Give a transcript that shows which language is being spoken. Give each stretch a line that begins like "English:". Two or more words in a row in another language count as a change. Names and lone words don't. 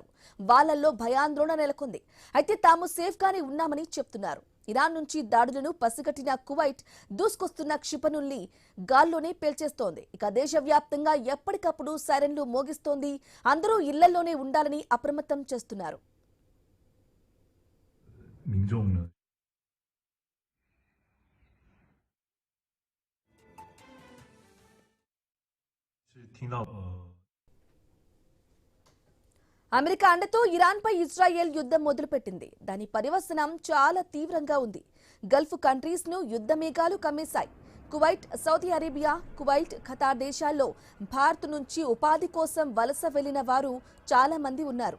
Telugu: వాళ్లలో భయాందోళన నెలకొంది. అయితే తాము సేఫ్ గానే ఉన్నామని చెప్తున్నారు. ఇరాన్ నుంచి దాడులను పసిగట్టిన కువైట్ దూసుకొస్తున్న క్షిపణుల్ని గాల్లోనే పేల్చేస్తోంది. ఇక దేశవ్యాప్తంగా ఎప్పటికప్పుడు సైరన్లు మోగిస్తోంది. అందరూ ఇళ్లలోనే ఉండాలని అప్రమత్తం చేస్తున్నారు.
Chinese: 民众呢是听到
Telugu: అమెరికా అండతో ఇరాన్పై ఇజ్రాయెల్ యుద్ధం మొదలుపెట్టింది. దాని పర్యవసనం చాలా తీవ్రంగా ఉంది.
English: Gulf countries
Telugu: ను యుద్ధ మేఘాలు కమ్మేశాయి. కువైట్, సౌదీ అరేబియా, కువైట్, ఖతార్ దేశాల్లో భారత్ నుంచి ఉపాధి కోసం వలస వెళ్లిన వారు చాలా మంది ఉన్నారు.